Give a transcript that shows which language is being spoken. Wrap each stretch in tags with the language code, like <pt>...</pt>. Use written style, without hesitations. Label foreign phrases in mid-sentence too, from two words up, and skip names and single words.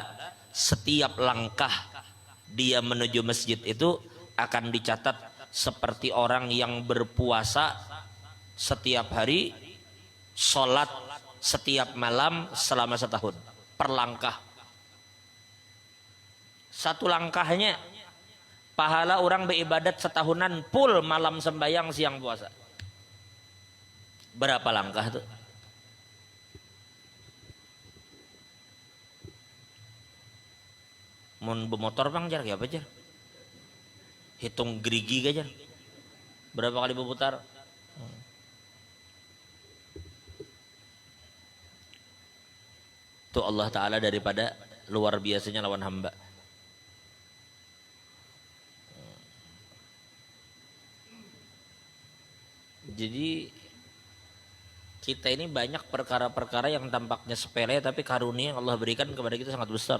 <id>Setiap langkah dia menuju masjid itu akan dicatat seperti orang yang berpuasa setiap hari, sholat setiap malam selama setahun. Per langkah, satu langkahnya pahala orang beribadat setahunan full, malam sembahyang siang puasa. Berapa langkah tuh?</id> <bjn>Mun bermotor bang jar apa jar?</bjn> <id>Hitung gerigi aja. Berapa kali berputar?</id> <bjn>Tuh Allah Ta'ala daripada luar biasanya lawan hamba.</bjn> <id>Jadi kita ini banyak perkara-perkara yang tampaknya sepele, tapi karunia yang Allah berikan kepada kita sangat besar.</id>